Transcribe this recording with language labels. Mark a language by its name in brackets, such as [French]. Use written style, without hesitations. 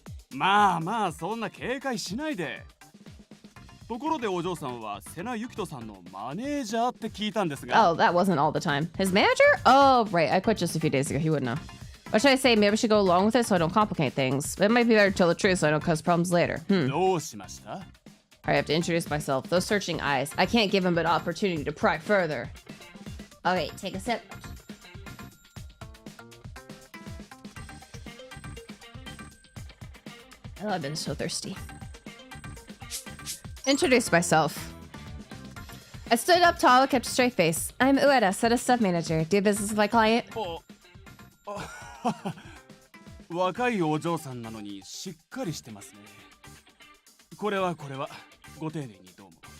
[Japanese] まあまあ、そんな警戒しないで。ところでお嬢さんはセナユキトさんのマネージャーって聞いたんですが。 [English] Oh, that wasn't all the time. His manager? Oh, right. I quit just a few days ago. He wouldn't know. What should I say? Maybe I should go along with it so I don't complicate things. But it might be better to tell the truth so I don't cause problems later. [Japanese] どうしました [English] I have to introduce myself. Those searching eyes. I can't give him an opportunity to pry further. Okay, take a sip. Oh, I've been so thirsty. Introduce myself. I stood up tall and kept a straight face. I'm Ueda, Sena Stuff Manager. Do business with my client? [Japanese] 若いお嬢さんなのにしっかりしてますね。これはご丁寧にどうも。